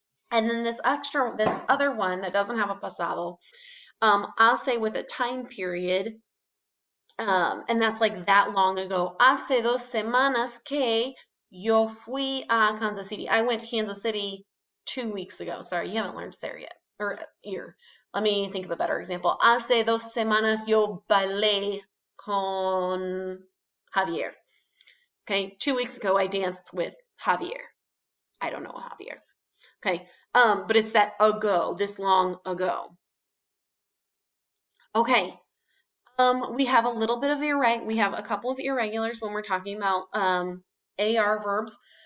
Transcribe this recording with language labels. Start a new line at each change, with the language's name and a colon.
English: And then this other one that doesn't have a pasado, I'll say with a time period, and that's like that long ago.
Spanish: Hace 2 semanas que yo fui a Kansas City.
English: I went to Kansas City 2 weeks ago. Sorry, you haven't learned ser yet, or year. Let me think of a better example.
Spanish: Hace 2 semanas yo bailé con Javier.
English: Okay, 2 weeks ago I danced with Javier. I don't know Javier. Okay, but it's that ago, this long ago. Okay, we have a little bit of we have a couple of irregulars when we're talking about AR verbs.